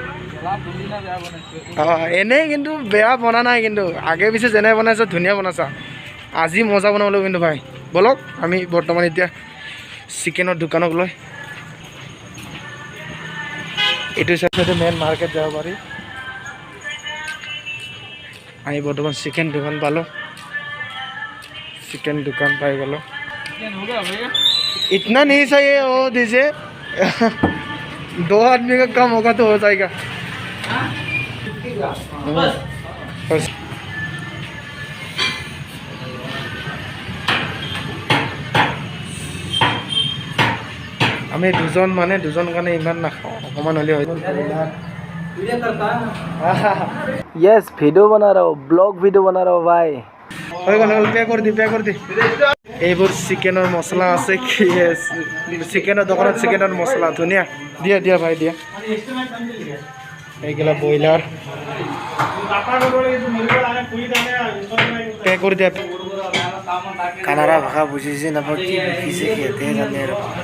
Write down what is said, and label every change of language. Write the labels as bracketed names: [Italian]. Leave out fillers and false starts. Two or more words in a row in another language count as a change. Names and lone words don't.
[Assamese] এনেই কিন্তু বেয়া বনা নাই, কিন্তু আগে পিছে যেনে বনাইছ ধুনীয়া বনাইছা। আজি মজা বনাব লাগিব কিন্তু ভাই। বলক আমি বৰ্তমান এতিয়া চিকেনৰ দোকানক লৈ এইটো চাইডে [English] main market [Assamese] যাব পাৰি। আমি বৰ্তমান চিকেন দোকান পালোঁ, চিকেন দোকান পাই গ'লোঁ। [Hindi] इतना नहीं चाहिए, वो दीजिए 2 आदमी का कम होगा तो हो जाएगा। [Assamese] আমি দুজন মানে দুজন কাৰণে ইমান নাখাওঁ, অকণমান হ'লে হয়। [Hindi] यस वीडियो बना रहा हूँ, [English] vlog video [Hindi] बना रहा हूँ भाई। पे कर दी [Assamese] এইবোৰ চিকেনৰ মছলা আছে, কি চিকেনৰ দোকানত চিকেনৰ মছলা ধুনীয়া। দিয়া ভাই দিয়া। এইগিলা ব্ৰইলাৰ পে কৰি দিয়া। কানাড়া ভাষা বুজিছে নাপাওঁ, কি বুজিছে সিহঁতে জানে আৰু।